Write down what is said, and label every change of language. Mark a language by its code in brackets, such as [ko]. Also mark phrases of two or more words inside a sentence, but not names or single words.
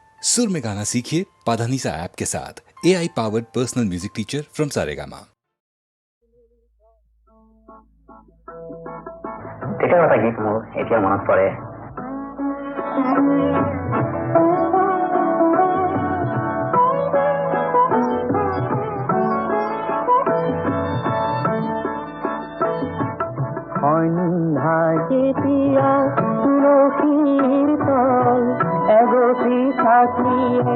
[hi] सुर में गाना सीखिए पाधानीसा ऐप के साथ। [en] AI powered personal music teacher from [hi] सारेगामा। [as] তেতিয়াও এটা গীত মোৰ এতিয়া মনত পৰে। সন্ধ্যা যেতিয়া তুলসীৰ তল এগছি চাকিয়ে